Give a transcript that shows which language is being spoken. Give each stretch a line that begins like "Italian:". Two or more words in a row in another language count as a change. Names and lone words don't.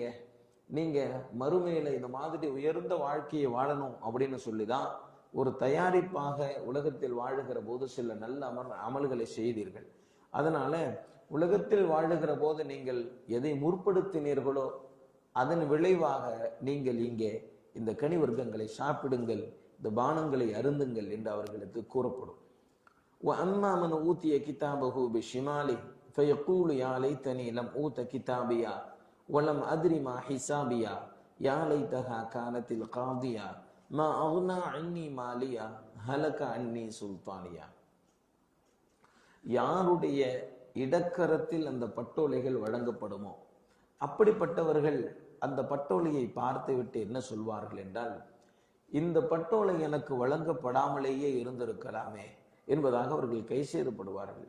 Tamil: நீங்க மறுமையில இந்த மாதிரி உயர்ந்த வாழ்க்கையை வாழணும் அப்படின்னு சொல்லிதான் ஒரு தயாரிப்பாக உலகத்தில் வாழுகிற போது சில நல்ல அமல்களை செய்தீர்கள். அதனால உலகத்தில் வாழுகிற போது நீங்கள் எதை முற்படுத்தினீர்களோ அதன் விளைவாக நீங்கள் இங்கே இந்த கனி வர்க்கங்களை சாப்பிடுங்கள், இந்த பானங்களை அருந்துங்கள் என்று அவர்களுக்கு கூறப்படும்.
Arabic: وَأَمَّا مَنْ أُوتِيَ كِتَابَهُ بِشِمَالِهِ فَيَقُولُ يَا لَيْتَنِي لَمْ أُوتَ كِتَابِيَهْ وَلَمْ أَدْرِ مَا حِسَابِيَهْ يَا لَيْتَهَا كَانَتِ الْقَاضِيَةَ مَا أَغْنَى عَنِّي مَالِيَهْ هَلَكَ عَنِّي سُلْطَانِيَهْ.
Tamil: யாருடைய இடக்கரத்தில் அந்த பட்டோலைகள் வழங்கப்படுமோ அப்படிப்பட்டவர்கள் அந்த பட்டோலையை பார்த்துவிட்டு என்ன சொல்வார்கள் என்றால், இந்த பட்டோலை எனக்கு வழங்கப்படாமலேயே இருந்திருக்கலாமே என்பதாக அவர்கள் கை செய்தப்படுவார்கள்.